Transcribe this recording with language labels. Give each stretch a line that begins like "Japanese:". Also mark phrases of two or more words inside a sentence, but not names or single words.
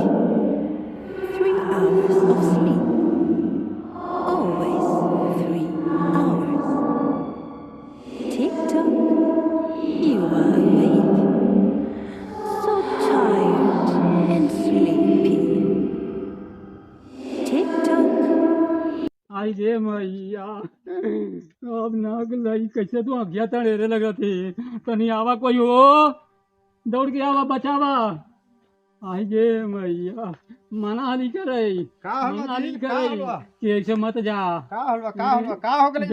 English: 3 hours of sleep. Always 3 hours. Tick-tock, you are awake. So tired and sleepy. Tick-tock.
Maithili: आई रे मैया अब नाग लाई कैसे तू अगिया तड़ेरे लगा थे तनी आवा कोई हो दौड़ के आवा बचावा। आई गे मैया मना हाली करे मना हाली करे कि ऐसे मत जा। का हो गेलै